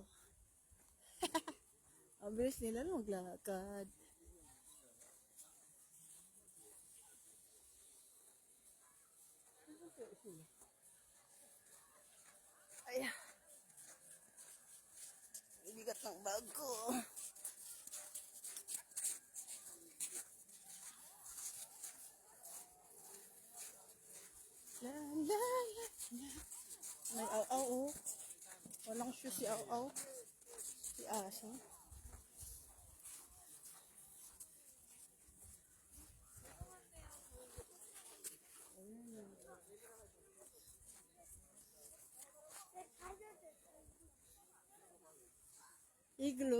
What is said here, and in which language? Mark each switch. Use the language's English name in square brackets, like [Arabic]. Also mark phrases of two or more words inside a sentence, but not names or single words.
[Filipino] Ang bilis nila maglakad. Ay, ang bigat ng bag ko. La, la, la, la. May aw-aw oh. Walang shoes si aw-aw. Si aso. Iglo.